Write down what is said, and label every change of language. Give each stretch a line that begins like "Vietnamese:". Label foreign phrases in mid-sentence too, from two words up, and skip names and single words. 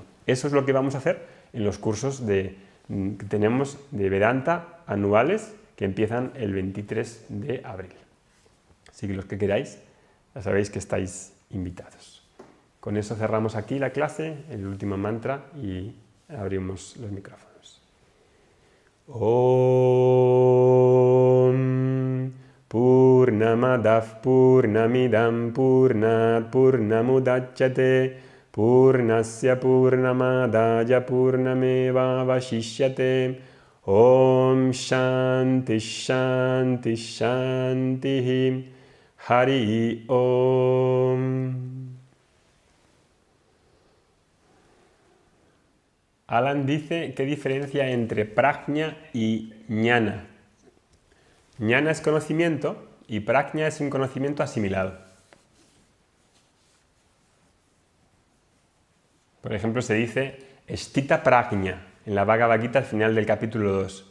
Spanish: Eso es lo que vamos a hacer en los cursos que tenemos de Vedanta anuales que empiezan el 23 de abril. Así que los que queráis, ya sabéis que estáis invitados. Con eso cerramos aquí la clase, el último mantra y abrimos los micrófonos.
Sanskrit: Om Purnamadav Purnamidam Purnat Purnamudachyate Purnasya Purnamadaya Purnameva Vashishyate Om Shanti Shanti Shanti Hari Om.
Spanish: Alan dice, ¿qué diferencia hay entre prajna y jnana? Jnana es conocimiento y prajna es un conocimiento asimilado. Por ejemplo, se dice
Sanskrit: Stita prajna
Spanish: en la Bhagavad Gita al final del capítulo 2.